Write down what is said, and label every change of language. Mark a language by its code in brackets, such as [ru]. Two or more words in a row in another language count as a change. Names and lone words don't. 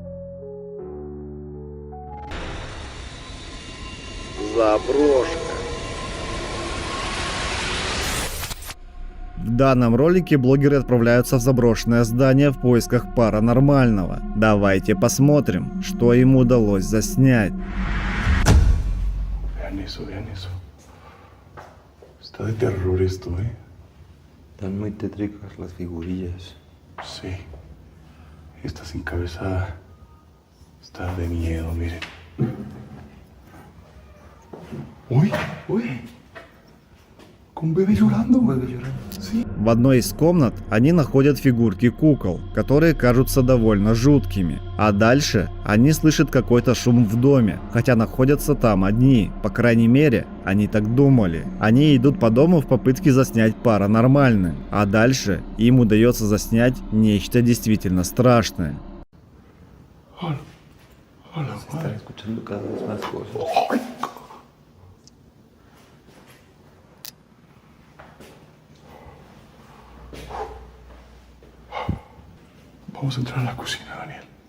[ru] Заброшка. В данном ролике блогеры отправляются в заброшенное здание в поисках паранормального. Давайте посмотрим, что им удалось заснять. [es] Vean eso, vean eso. Está de terror esto, ¿eh? Están muy tétricas las figurillas. Sí. Esta sin cabeza está de miedo, miren. Uy, uy. Un bebé llorando. Un bebé llorando. Sí. [ru] В одной из комнат они находят фигурки кукол, которые кажутся довольно жуткими. А дальше они слышат какой-то шум в доме, хотя находятся там одни. По крайней мере, они так думали. Они идут по дому в попытке заснять паранормальное. А дальше им удается заснять нечто действительно страшное. [es] Se están escuchando cada vez más cosas. Vamos a entrar a la cocina, Daniel.